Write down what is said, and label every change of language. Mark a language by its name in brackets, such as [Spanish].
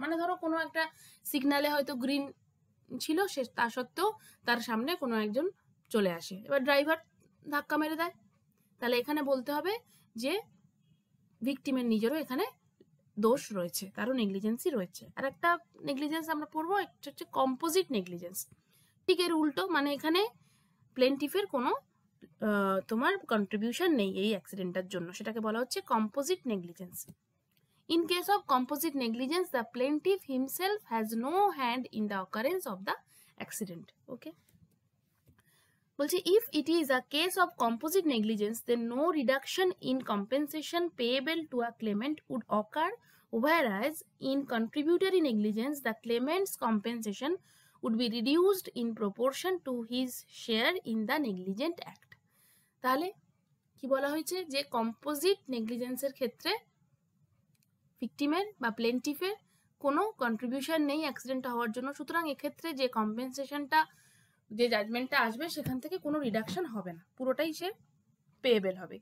[Bangla] মানে ধরো কোনো একটা সিগনালে হয়তো গ্রিন ছিল, সে তা সত্ত্বেও তার সামনে কোনো একজন চলে আসে, এবার ড্রাইভার ধাক্কা মেরে দেয়, তাহলে এখানে বলতে হবে যে ভিকটিমের নিজেরও এখানে দোষ রয়েছে, তারও নেগলিজেন্সই রয়েছে। আর একটা নেগলিজেন্স আমরা পড়বো, একটা হচ্ছে কম্পোজিট নেগলিজেন্স। ঠিক এর উল্টো, মানে এখানে প্লেন্টিফের কোনো তোমার কন্ট্রিবিউশন নেই এই অ্যাক্সিডেন্টটার জন্য, সেটাকে বলা হচ্ছে composite negligence. [English] In case of composite negligence, the plaintiff himself has no hand in the occurrence of the accident. Okay. [Bangla] বলছে [English] if it is a case of composite negligence, then no reduction in compensation payable to a claimant would occur, whereas in contributory negligence, the claimant's compensation would be reduced in proportion to his share in the negligent act. [Bangla] তাহলে কি বলা হয়েছে, যে composite নেগলিজেন্সের ক্ষেত্রে ভিকটিমের বা প্লেন্টিফের কোনো contribution নেই অ্যাক্সিডেন্টটা হওয়ার জন্য, সুতরাং এক্ষেত্রে যে কম্পেনসেশনটা, যে জাজমেন্টটা আসবে সেখান থেকে কোনো রিডাকশন হবে না, পুরোটাই সে পেয়েবেল হবে।